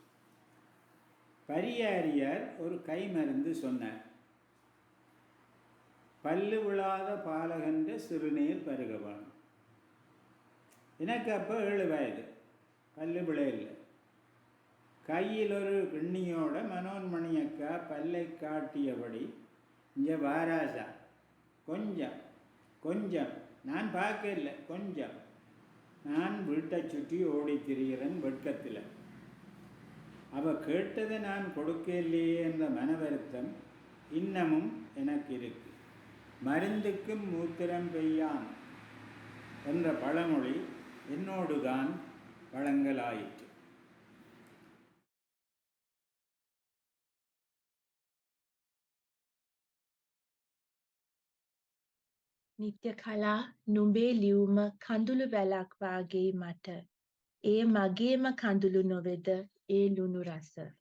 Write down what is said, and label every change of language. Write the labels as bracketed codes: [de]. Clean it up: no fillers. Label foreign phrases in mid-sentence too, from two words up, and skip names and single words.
[ta] பரியாரியார் ஒரு கை மருந்து சொன்னார் பல்லு விழாத பாலகன்ற சிறுநீர் பருகவான் எனக்கு அப்போ 7 வயது பல்லு விளையில்லை கையில் ஒரு கிண்ணியோட மனோன்மணி அக்கா பல்லை காட்டியபடி இங்கே வாராசா கொஞ்சம் கொஞ்சம் நான் பார்க்கல கொஞ்சம் நான் வீட்டை சுற்றி ஓடி திரிகிறேன் வெட்கத்தில். அவள் கேட்டதை நான் கொடுக்கலையே என்ற மன வருத்தம் இன்னமும் எனக்கு இருக்கு. மருந்துக்கும் மூத்திரம் பெய்யான் என்ற பழமொழி என்னோடு தான் வழங்கலாயிற்று. [si] නිත්‍යකලා නුඹේ ලියුම කඳුළු වැලක් වාගේ මට. ඒ මගේම කඳුළු නොවෙද ඒ ලුණු රස.